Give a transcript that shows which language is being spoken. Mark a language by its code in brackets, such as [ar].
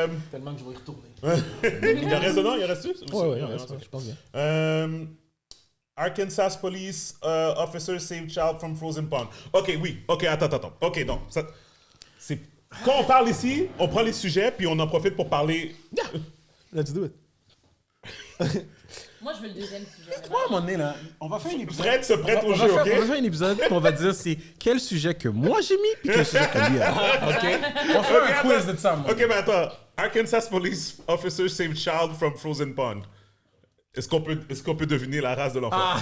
[fr] Tellement que je vais y retourner. Il en reste dedans? Il en reste-tu? Oui, je pense bien. [en] Arkansas Police Officer Save Child from Frozen Pond. [fr] OK, oui. OK, attends. OK, donc, quand on parle ici, on prend les sujets, puis on en profite pour parler... [en] Let's do it. [fr] Moi, je veux le deuxième sujet. Moi, à un moment donné, là, on va faire un épisode. Fred se prête au jeu, OK? On va faire un épisode, puis on va dire c'est quel sujet que moi j'ai mis, puis quel sujet que lui a mis. OK? On va faire un quiz de ça, moi. OK, mais attends. [en] Arkansas Police Officer Save Child from Frozen Pond. [fr] Est-ce qu'on peut deviner la race de l'enfant?